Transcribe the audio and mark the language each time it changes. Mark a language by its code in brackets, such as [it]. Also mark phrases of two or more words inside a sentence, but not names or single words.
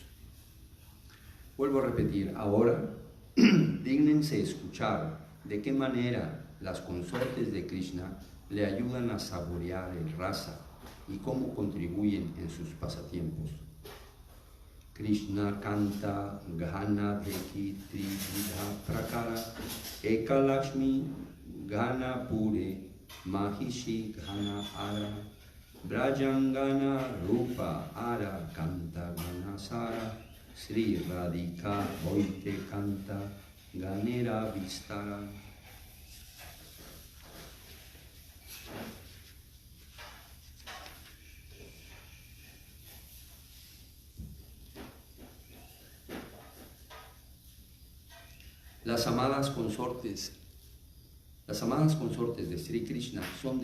[es] Vuelvo a repetir, ahora, dígnense escuchar de qué manera las consortes de Krishna le ayudan a saborear el rasa y cómo contribuyen en sus pasatiempos. [bn] কৃষ্ণ কান্তা গণ দেখি ত্রিবিধ প্রকার এক লক্ষ্মী গণ পুরে মহিষী গণ আর ব্রজাঙ্গনা রূপ আর কান্তা গণ সার শ্রী রাধিকা হৈতে কান্তা গণের বিস্তার. [es] Las amadas consortes de Sri Krishna son